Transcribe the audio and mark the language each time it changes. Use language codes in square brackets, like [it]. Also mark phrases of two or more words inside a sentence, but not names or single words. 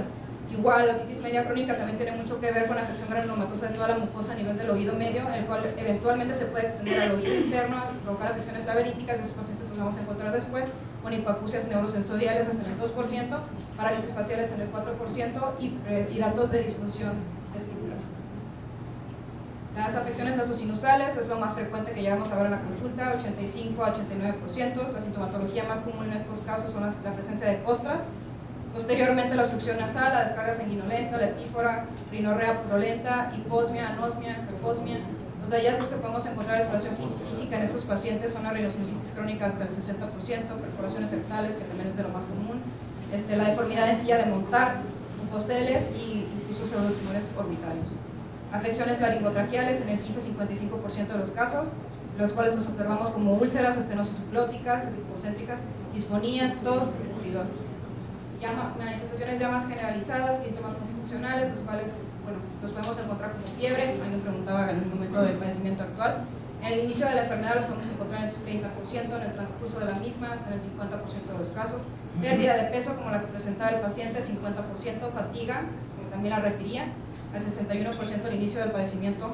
[es] Igual, la otitis media crónica también tiene mucho que ver con la afección granulomatosa de toda la mucosa a nivel del oído medio, el cual eventualmente se puede extender al oído interno, provocar afecciones laberíticas, y esos pacientes los vamos a encontrar después con hipoacusias neurosensoriales hasta en el 2%, parálisis faciales en el 4% y datos de disfunción vestibular. Las afecciones nasosinusales es lo más frecuente que llegamos a ver en la consulta, 85 a 89%. La sintomatología más común en estos casos son la presencia de costras. Posteriormente la obstrucción nasal, la descarga sanguinolenta, la epífora, rinorrea purulenta, hiposmia, anosmia, hiposmia. Los hallazgos que podemos encontrar de exploración física en estos pacientes son la rinosinusitis crónica hasta el 60%, perforaciones septales, que también es de lo más común, la deformidad en silla de montar, mucoceles e incluso pseudotumores orbitarios. Afecciones laringotraqueales en el 15-55% de los casos, los cuales nos observamos como úlceras, estenosis subglóticas, lipocéntricas, disfonías, tos, estridor. manifestaciones ya más generalizadas, síntomas constitucionales, los cuales, bueno, los podemos encontrar como fiebre, alguien preguntaba en el momento del padecimiento actual. En el inicio de la enfermedad los podemos encontrar en ese 30%, en el transcurso de la misma hasta en el 50% de los casos. Pérdida de peso como la que presentaba el paciente, 50%, fatiga, como también la refería, al 61% al inicio del padecimiento.